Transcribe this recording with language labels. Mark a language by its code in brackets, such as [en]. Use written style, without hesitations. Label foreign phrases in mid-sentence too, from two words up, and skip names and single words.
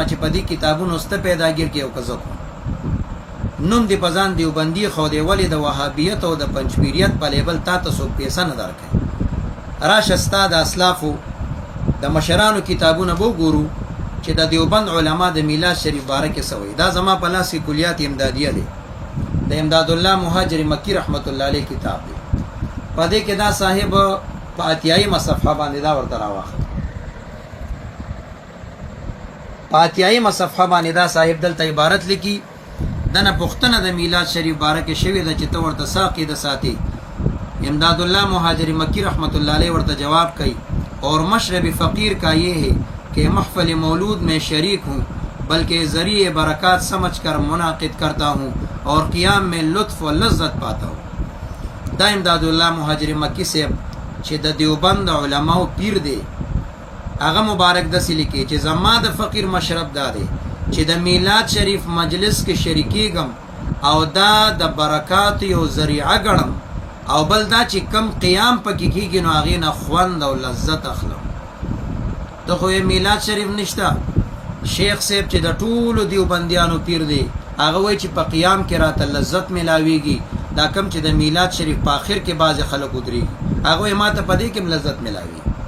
[ps] چې په دې کتابونو سته پیداګیر کې یو کزو نوم دی پزان دیوبندی خو دی ولی د وهابیت او د پنځپیریت په لیبل تا تاسو پیسې نه درکې راشه استاد اسلافو د مشرانو کتابونه بو ګورو چې د دیوبند علما د میلاد شریف بارکه سوی دا زما په لاس کې کلیات امدادیه دی د امداد الله مهاجر مکی [ar] رحمت الله علیه [ps] کتاب دی پدې کې دا صاحب په اتیاي مصفحه باندې دا ورته راوخه په اتیاي مصفحه باندې دا صاحب دلته عبارت لیکي دنه پختنه د میلاد شریف بارکه شوی د چې ورته ساقي د ساتي امداد الله مهاجر مکی [ar] رحمت الله علیه [ps] ورته جواب کوي [ur] اور مشرب فقیر کا یہ ہے کہ محفل مولود میں شریک ہوں بلکہ ذریعہ برکات سمجھ کر منعقد کرتا ہوں اور قیام میں لطف و لذت پاتا ہوں [ps] دا امداد الله مهاجر مکی سے چې د دیوبند علماء پیر دی هغه مبارک د سلی کې چې زما د فقیر مشرب دادي چې د میلاد شریف مجلس کې شریکیږم او دا د برکات یو ذریعہ ګڼم او بل دا چې کم قیام پکې کېږي نو هغې نه خوند او لذت اخلم ته خو یې میلاد شریف نشته شیخ صاحب چې د ټولو دیوبندیانو پیر دی هغه وایي چې په قیام کې راته لذت میلاویږي دا کم چې د میلاد شریف په آخر کې بعضې خلک ودرېږي هغه وایي ما ته په دې کې هم لذت میلاوي